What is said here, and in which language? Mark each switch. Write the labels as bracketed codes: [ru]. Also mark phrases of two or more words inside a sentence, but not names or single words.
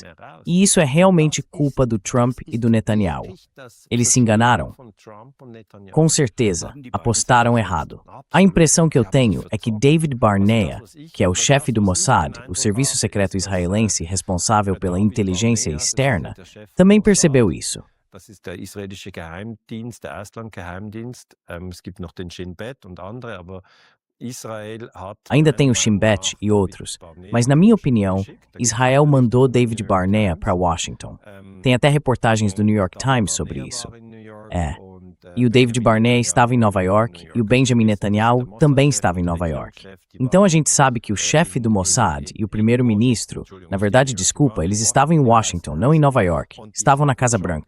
[pt] E isso é realmente culpa do Trump e do Netanyahu. Eles se enganaram? Com certeza, apostaram errado. A impressão que eu tenho é que David Barnea, que é o chefe do Mossad, o serviço secreto israelense responsável pela inteligência externa, também percebeu isso. [de] Das ist der israelische Geheimdienst, der Auslandgeheimdienst. Es gibt noch den Shin Bet und andere, aber Israel hat... [pt] Ainda tem o Shin Bet e outros, mas na minha opinião, Israel mandou David Barnea para Washington. Tem até reportagens do New York Times sobre isso. E o David Barnea estava em Nova York e o Benjamin Netanyahu também estava em Nova York. Então a gente sabe que o chefe do Mossad e o primeiro-ministro, na verdade, desculpa, eles estavam em Washington, não em Nova York, estavam na Casa Branca.